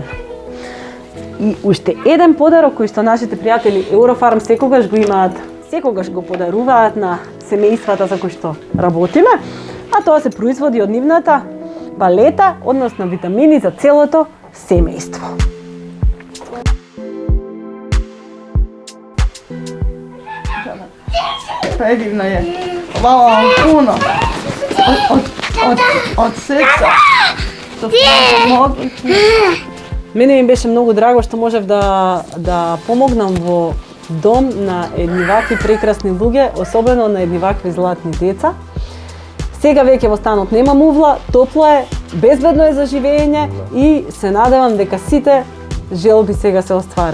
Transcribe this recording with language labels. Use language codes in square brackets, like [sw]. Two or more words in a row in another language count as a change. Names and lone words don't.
[mk] И уште еден подарок кој што нашите пријатели Eurofarm секогаш го имаат, секогаш го подаруваат на семејствата за кои што работиме, а тоа се производи од нивната палета, односно витамини за целото семејство. Предивно е. [hr] Hvala vam puno. Od srca. Što ste mogli. [mk] Мене ми беше многу драго што можев да помогнам во дом на едни вакви прекрасни луѓе, особено на едни вакви златни деца. Сега веќе во станот нема мувла, топло е, безбедно е за живење и се надевам дека сите желби сега се остварени.